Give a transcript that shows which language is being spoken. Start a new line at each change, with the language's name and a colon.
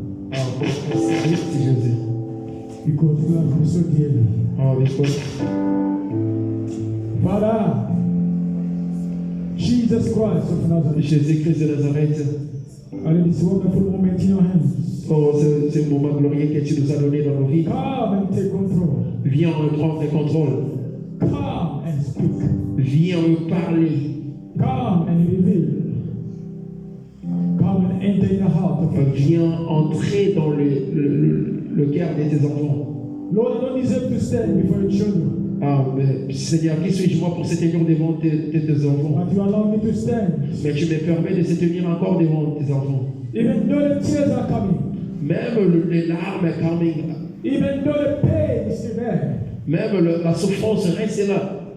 French: Christ Jésus.
English: Because you love me so dearly. Because Father, Jesus Christ of Nazareth.
French: Jésus-Christ de Nazareth.
English: And in this wonderful moment in your hands.
French: Oh, ce moment glorieux que tu nous as donné dans nos vies.
English: Come and take control.
French: Viens prendre le contrôle.
English: Come and speak.
French: Viens me parler.
English: Come and reveal. Come and enter in the heart of your
French: Viens entrer dans le cœur de tes enfants.
English: Lord, I don't deserve to stand before your children.
French: Ah, mais Seigneur, qui suis-je moi pour se tenir devant tes enfants?
English: But you allow me to stand.
French: Mais tu me permets de se tenir encore devant tes enfants.
English: Even though the tears are coming.
French: Même les larmes
English: coming. Even though the pain is still there.
French: Même la souffrance reste là.